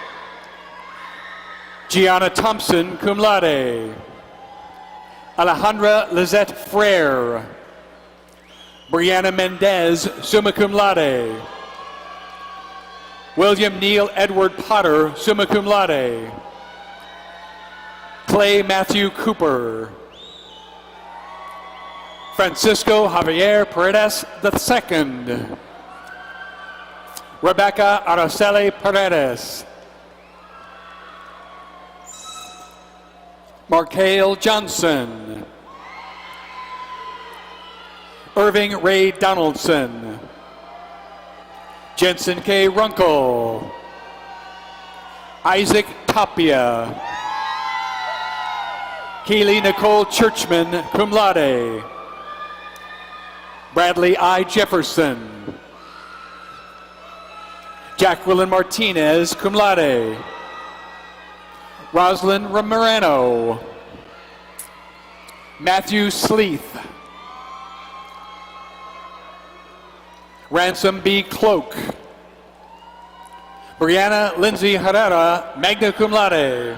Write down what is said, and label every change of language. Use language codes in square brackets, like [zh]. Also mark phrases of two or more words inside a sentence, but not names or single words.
[en] Gianna Thompson, [la] cum laude. [en] Alejandra Lizette Frere. Brianna Mendez, [la] summa cum laude. [en] William Neal Edward Potter, [la] summa cum laude. [en] Clay Matthew Cooper. Francisco Javier Paredes II. Rebecca Araceli Paredes. Markale Johnson. Irving Ray Donaldson. Jensen K. Runkle. Isaac Tapia. Keely Nicole Churchman, [la] cum laude. [en] Bradley I. Jefferson. Jacqueline Martinez, [la] cum laude. [en] Rosalind Moreno. Matthew Sleeth. Ransom B. Cloak. Brianna Lindsay Herrera, [la] magna cum laude.